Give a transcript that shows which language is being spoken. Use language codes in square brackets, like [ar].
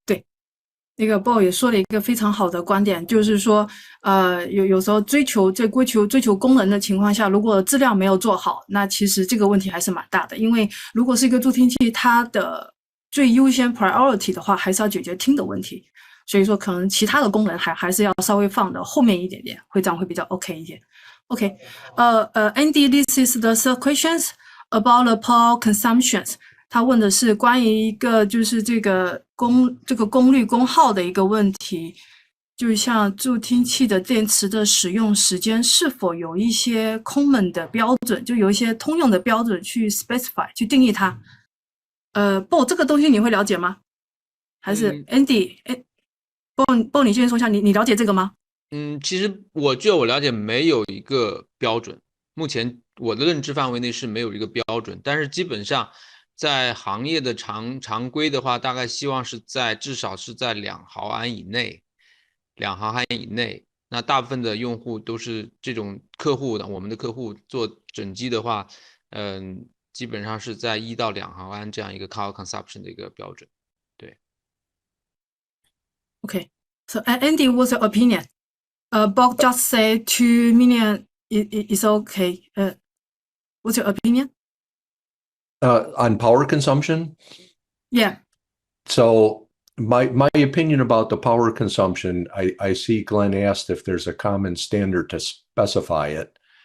[zh] 对，那个 Bo 也说了一个非常好的观点，就是说，有时候追求功能的情况下，如果质量没有做好，那其实这个问题还是蛮大的。因为如果是一个助听器，它的最优先 priority 的话，还是要解决听的问题。所以说，可能其他的功能还是要稍微放的后面一点点，这样会比较 OK 一点。 [en] OK， Andy, this is the third questions about the power consumptions。 [zh] 他问的是关于一个就是这个功率功耗的一个问题，就像助听器的电池的使用时间是否有一些 common 的标准，就有一些通用的标准去 specify 去定义它。 Bo 这个东西你会了解吗？还是 Andy？Bo 你先说一下，你了解这个吗？其实据我了解没有一个标准，目前我的认知范围内是没有一个标准，但是基本上在行业的常规的话，大概希望是至少是在2毫安以内，2毫安以内。那大部分的用户都是这种客户的，我们的客户做整机的话，基本上是在1到2毫安这样一个 power consumption 的一个标准。对。 [en] Okay, so Andy, what's your opinion? Bob just say 2 million is okay. What's your opinion? On power consumption? Yeah. So my opinion about the power consumption, I see Glenn asked if there's a common standard to specify it.